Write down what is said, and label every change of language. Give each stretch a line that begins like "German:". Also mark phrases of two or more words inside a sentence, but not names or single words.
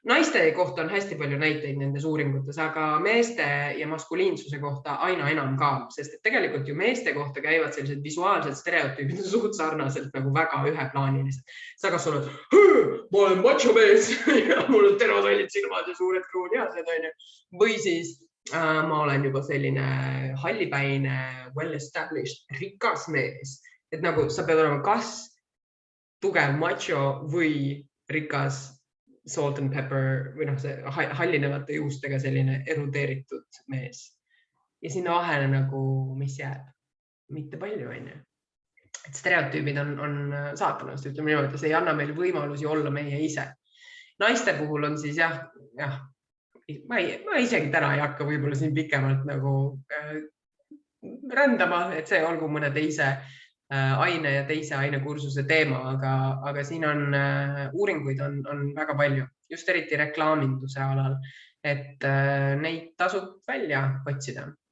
Estonian: naiste kohta on hästi palju näiteid nendes uuringutes, aga meeste ja maskuliinsuse kohta aina enam ka, sest et tegelikult ju meeste kohta käivad sellised visuaalsed stereotüübid suht sarnaselt nagu väga üheplaanilised. Sa kas oled, ma olen macho mees ja mul on teravallid silmad ja suured kruunihased, onju. Või siis ma olen juba selline hallipäine, well-established, rikas mees. Et nagu sa pead olema kas tugev macho või rikas
English: salt and pepper
Estonian: või see hallinevate juustega selline erudeeritud mees. Ja sinna vahele nagu, mis jääb? Mitte palju, onju. Et stereotüübid on saatanast, ütleme niimoodi, see ei anna meil võimalusi olla meie ise. Naiste puhul on siis jah, ma isegi täna ei hakka võib-olla siin pikemalt nagu rändama, et see olgu mõne teise aine ja teise ainekursuse teema, aga siin on uuringuid on väga palju, just eriti reklaaminduse alal, et neid tasub välja otsida.